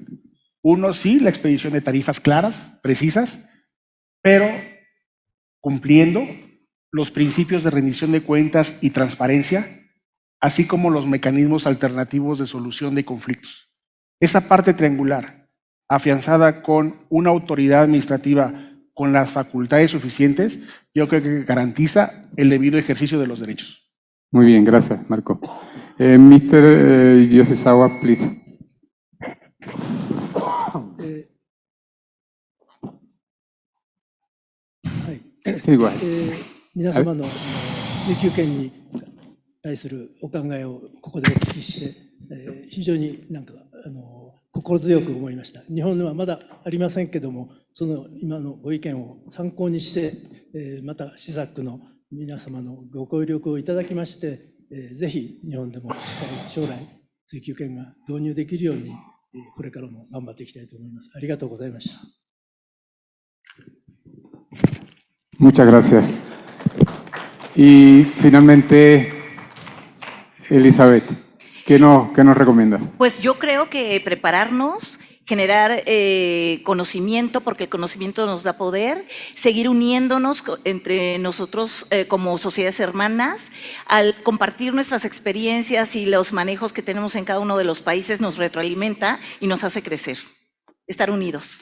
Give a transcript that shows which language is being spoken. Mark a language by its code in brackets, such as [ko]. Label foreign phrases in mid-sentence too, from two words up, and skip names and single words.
[es] Uno, sí, la expedición de tarifas claras, precisas, pero cumpliendo los principios de rendición de cuentas y transparencia, así como los mecanismos alternativos de solución de conflictos. Esa parte triangular, afianzada con una autoridad administrativa con las facultades suficientes, yo creo que garantiza el debido ejercicio de los derechos. Muy bien, gracias, Marco. [en] Mr. Yosisawa, please. [ja] 皆様の追及権に対するお考えをここでお聞きして、非常に心強く思いました。日本はまだありませんけども、その今のご意見を参考にして、またCisacの皆様のご協力をいただきまして、ぜひ日本でもしっかり将来追及権が導入できるように、これからも頑張っていきたいと思います。ありがとうございました。 [es] Muchas gracias. Y finalmente, Elizabeth, ¿qué nos recomiendas? Pues yo creo que prepararnos, generar conocimiento, porque el conocimiento nos da poder, seguir uniéndonos entre nosotros como sociedades hermanas, al compartir nuestras experiencias y los manejos que tenemos en cada uno de los países nos retroalimenta y nos hace crecer, estar unidos.